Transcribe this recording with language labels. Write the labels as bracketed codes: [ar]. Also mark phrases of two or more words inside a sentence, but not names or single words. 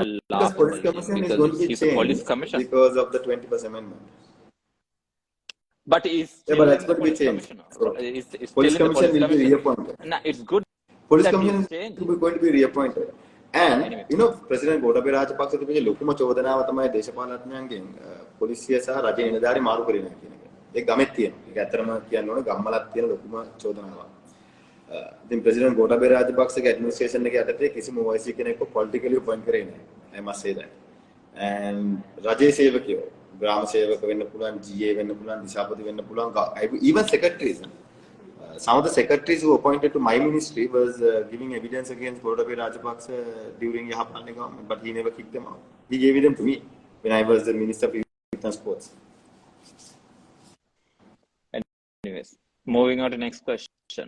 [en] Because police commission is going to be changed because of the 21st amendment. But he's still but that's going to be changed. So, police commission will be reappointed. Nah, it's good. Police commission is going to be reappointed. And Anyway. you know, [si] President Gotabaya Rajapaksa තිබෙන ලොකුම චෝදනාව තමයි දේශපාලනඥයන්ගෙන් පොලිසිය සහ රජයේ නිලධාරි මාරු කරනවා කියන එක. ඒක ගමෙත් තියෙනවා. ඒක ඇත්තටම කියන්න ඕනේ ගම්මලක් තියෙන ලොකුම චෝදනාවක්. ඉතින් ප්‍රෙසිඩන්ට් ගෝඨාභය රාජපක්ෂගේ ඇඩ්මිනිස්ට්‍රේෂන් එකේ යටතේ කිසිම OIC කෙනෙක්ව [en] politically appoint [si] කරේ නැහැ. [en] I must say that. And [si] රජයේ සේවකයෝ ග්‍රාම සේවක වෙන්න පුළුවන්, GA වෙන්න පුළුවන්, දිසාපති වෙන්න පුළුවන්, [en] even secretaries. Some of the secretaries who appointed to my ministry was giving evidence against Gotabaya Rajapaksa during Yahapalne government, but he never kicked them out. He gave them to me when I was the Minister of Youth and Sports. Anyways, moving on to next question.